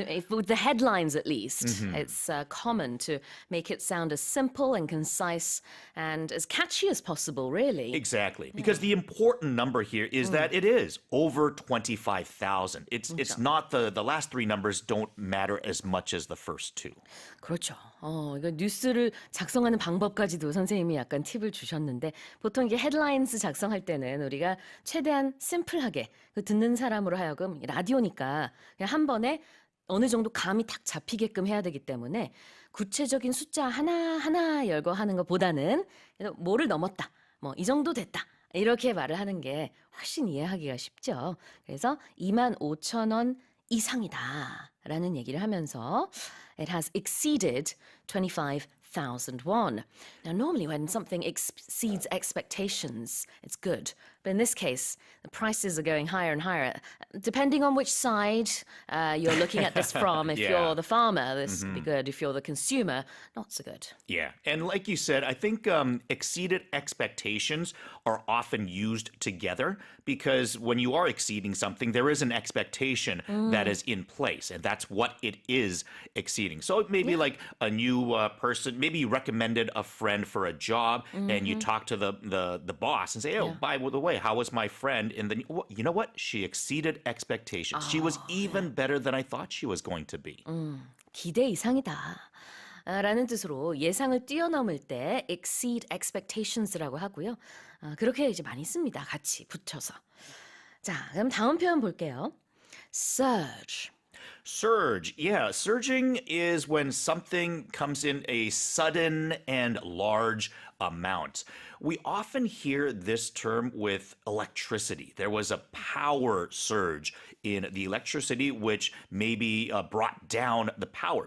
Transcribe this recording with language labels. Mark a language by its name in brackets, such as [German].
[English] With the headlines at least, it's common to make it sound as simple and concise and as catchy as possible, really. Exactly. Because the important number here is that it is over 25,000. It's not the last three numbers don't matter as much as the first two. [Korean] 그렇죠. 이거 뉴스를 작성하는 방법까지도 선생님이 약간 팁을 주셨는데, 보통 이게 헤드라인스 작성할 때는 우리가 최대한 심플하게 듣는 사람으로 하여금, 라디오니까 그냥 한 번에 어느 정도 감이 탁 잡히게끔 해야 되기 때문에 구체적인 숫자 하나 열거 하는 것보다는 뭐를 넘었다, 뭐 이 정도 됐다, 이렇게 말을 하는 게 훨씬 이해하기가 쉽죠. 그래서 25,000원 이상이다 라는 얘기를 하면서 [English] it has exceeded 25,000 won. Now, normally when something exceeds expectations, it's good. But in this case, the prices are going higher and higher. Depending on which side you're looking at this from, if you're the farmer, this would be good. If you're the consumer, not so good. Yeah. And like you said, I think exceeded expectations are often used together, because when you are exceeding something, there is an expectation that is in place, and that's what it is exceeding. So it may be like a new person, maybe you recommended a friend for a job, and you talk to the boss and say, oh, by the way, how was my friend in the... You know what? She exceeded expectations. She was even better than I thought she was going to be. [Korean] 기대 이상이다 라는 뜻으로 예상을 뛰어넘을 때 [English] exceed expectations [Korean] 라고 하고요. 그렇게 이제 많이 씁니다. 같이 붙여서. 자, 그럼 다음 표현 볼게요. [English] surge. Surge. Yeah, surging is when something comes in a sudden and large amount. We often hear this term with electricity. There was a power surge in the electricity, which maybe brought down the power.